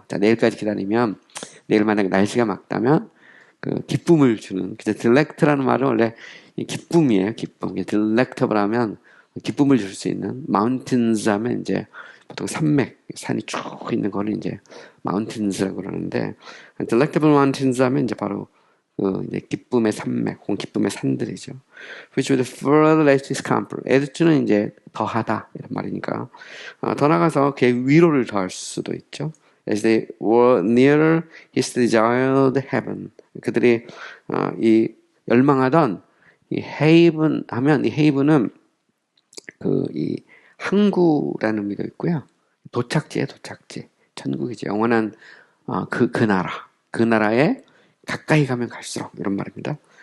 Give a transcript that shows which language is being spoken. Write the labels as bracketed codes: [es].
[ko] 자, 내일까지 기다리면 내일 만약에 날씨가 맑다면 기쁨을 주는, delect라는 말은 원래 기쁨이에요. 기쁨. delectable 하면 기쁨을 줄 수 있는, mountains 하면 이제 보통 산이 쭉 있는 거는 이제 mountains라고 그러는데, delectable mountains 하면 이제 바로 이제 기쁨의 산맥, 기쁨의 산들이죠. [en] Which would further add to his comfort. [ko] add to는 이제 더하다 이런 말이니까 더 나가서 그의 위로를 더할 수도 있죠. [en] As they were nearer his desired heaven. [ko] 그들이 이 열망하던 이 헤이븐 하면 이 헤이븐은 이 항구라는 의미도 있고요. 도착지, 천국이죠. 영원한 그 나라에 가까이 가면 갈수록 이런 말입니다.